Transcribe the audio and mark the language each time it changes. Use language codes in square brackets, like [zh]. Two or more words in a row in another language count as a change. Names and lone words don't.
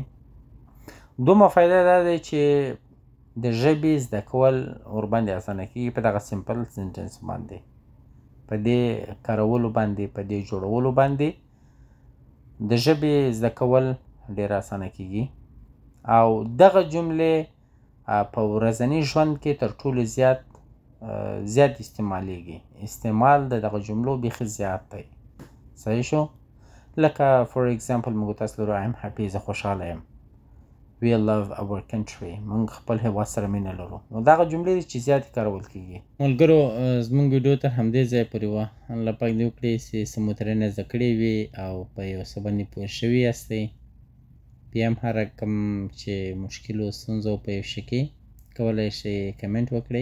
[ps] دومره فایده دا دی چې د ژبې زده کول ورباندې اسانه کیږي په دغه [en] simple sentence [ps] باندې، په دې کارولو باندې، په دې جوړولو باندې د ژبې زده کول ډېر اسانه کیږي او دغه جملې په ورځني ژوند کې تر ټولو زیات استعمالیږي. استعمال د دغه جملو بیخي زیات دی. صحیح شو. لکه [en] for example [ps] موږ تاسو لرو [en] I am happy [ps] زه خوشحاله یم. [en] We love our country [ps] موږ خپل هیواد سره مینه لرو. نو دغه جملې دي چې زیاتې کارول کیږي. ملګرو زموږ ویډیو تر همدې ځایه پورې وه. الله پاک دې وکړي چې څه مو ترېنه زده کړې وي او په یو څه باندې پوه شوي یاستئ. بیا هم هر کوم چې مشکل و ستونزه په یو شي کې کولی شئ کمنټ وکړئ.